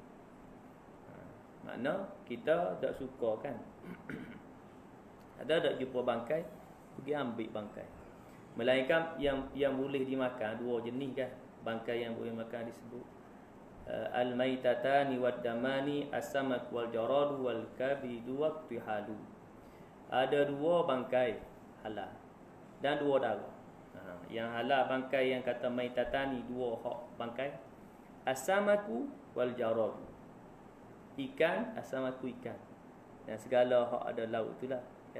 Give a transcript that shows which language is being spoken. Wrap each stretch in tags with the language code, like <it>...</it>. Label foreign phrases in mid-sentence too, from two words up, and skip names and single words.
<ms>Makna kita tak suka, kan? Ada tak jumpa bangkai, pergi ambil bangkai. Melainkan yang boleh dimakan dua jenis, kan? Bangkai yang boleh makan disebut</ms> <ar>الميتتان والدمان, السمك والجراد والكبد والطحال.</ar> <ms>Ada dua bangkai halal dan dua darah. Yang halal bangkai yang kata maitatani, dua hak bangkai,</ms> <ar>السمك والجراد,</ar> <ms>ikan, as-samaku ikan, dan segala hak ada laut itulah, kan?</ms>